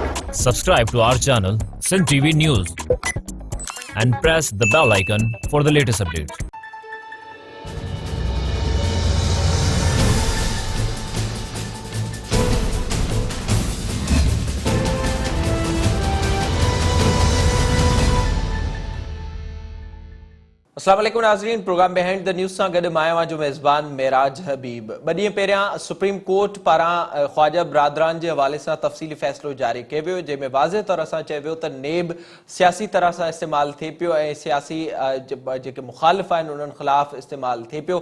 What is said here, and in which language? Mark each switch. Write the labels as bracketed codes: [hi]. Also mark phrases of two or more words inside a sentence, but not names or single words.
[en] Subscribe to our channel, Sin TV News, and press the bell icon for the latest updates. [ar] السلام عليكم [sd] नाज़रीन, प्रोग्राम बिहाइंड द न्यूज़ सां गॾु मां जो मेज़बान मेराज हबीब। ॿ ॾींहं पहिरियां सुप्रीम कोर्ट पारां ख्वाजा बिरादरान जे हवाले सां तफ़सीली फ़ैसिलो जारी कयो वियो, जंहिंमें वाज़े तौर सां चयो वियो त नेब सियासी तरह सां इस्तेमालु थिए पियो ऐं सियासी जेके मुख़ालिफ़ आहिनि उन्हनि ख़िलाफ़ इस्तेमालु थिए पियो।